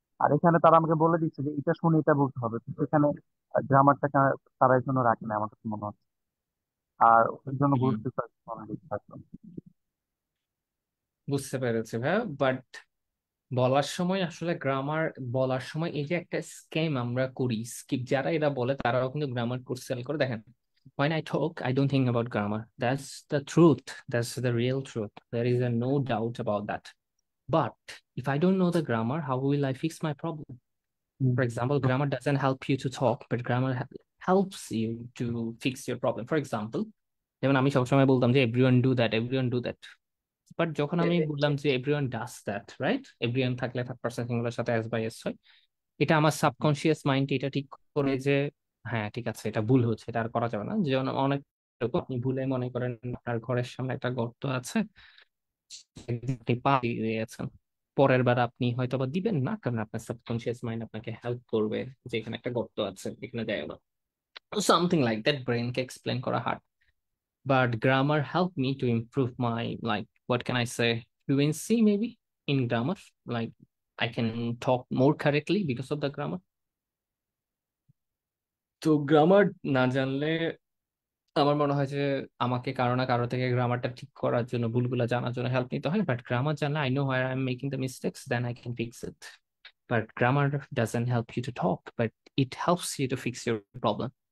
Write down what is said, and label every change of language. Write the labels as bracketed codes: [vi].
[bn] আর এখানে তারা আমাকে বলে দিচ্ছে যে এটা শুনে এটা বলতে হবে, কিন্তু এখানে গ্রামারটাকে তারা এই জন্য রাখে না আমার কাছে মনে হচ্ছে। আর ওর জন্য হুম, গুরুত্ব দিচ্ছে আসলে। বুঝতে পেরেছি ভাই, বাট বলার সময় আসলে গ্রামার বলার সময় এই যে একটা স্ক্যাম আমরা করি, স্কিপ যারা এরা বলে তারাও কিন্তু গ্রামার কোর্স সেল করে। [en] দেখেন, when I talk I don't think about grammar, that's the truth, that's the real truth, there is a no doubt about that. But if I don't know the grammar, how will I fix my problem? [bn] Hmm. [en] For example, grammar doesn't help you to talk, but grammar helps you to fix your problem. For example, [bn] যেমন আমি সবসময় বলতাম যে [en] everyone do that, everyone do that, [bn] but যখন আমি বললাম যে [en] everyone does that, right? [bn] everyone থাকলে থার্ড পারসন সিঙ্গুলার সাথে এস বাই এস হয়, এটা আমার সাবকনশিয়াস মাইন্ড এটা ঠিক করে যে হ্যাঁ ঠিক আছে, এটা ভুল হচ্ছে, এটা আর করা যাবে না। যেমন অনেক এরকম আপনি ভুলে মনে করেন আপনার ঘরের সামনে একটা গর্ত আছে, আপনি পা দিয়ে দিয়েছেন, পরের বার আপনি হয়তো বা দিবেন না, কারণ আপনার সাবকনশিয়াস মাইন্ড আপনাকে হেল্প করবে যে এখানে একটা গর্ত আছে, এখানে যায় না। [en] something like that, [bn] ব্রেনকে এক্সপ্লেন করা hard, [en] but grammar helped me to improve my, like, what can I say, fluency maybe in grammar. Like, I can talk more correctly because of the grammar. [bn] তো grammar না জানলে আমার মনে হয় যে আমাকে কারো না কারো থেকে গ্রামারটা ঠিক করার জন্য, ভুলগুলো জানার জন্য হেল্প নিতে হয়। বাট গ্রামার জানলে [en] I know where I am making the mistakes, then I can fix it. But grammar doesn't help you to talk, but it helps you to fix your problem.